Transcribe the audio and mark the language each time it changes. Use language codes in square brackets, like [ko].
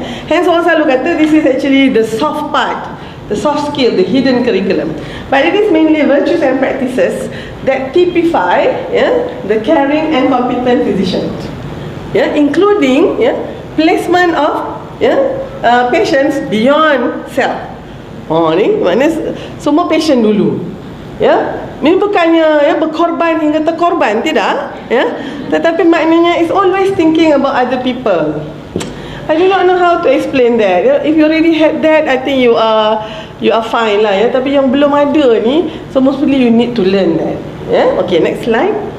[en] Hence [ms] orang selalu kata [en] this is actually the soft part, the soft skill, the hidden curriculum. But it is mainly virtues and practices that typify the caring and competent physician, including placement of patients beyond self. [ms] Ni maknanya semua patient dulu. Ini bukannya berkorban hingga terkorban, tidak. Tetapi maknanya [en] is always thinking about other people. I do not know how to explain that. If you already had that, I think you are fine lah. [ms] Tapi yang belum ada ni, [en] so mostly you need to learn that. Okay, next slide.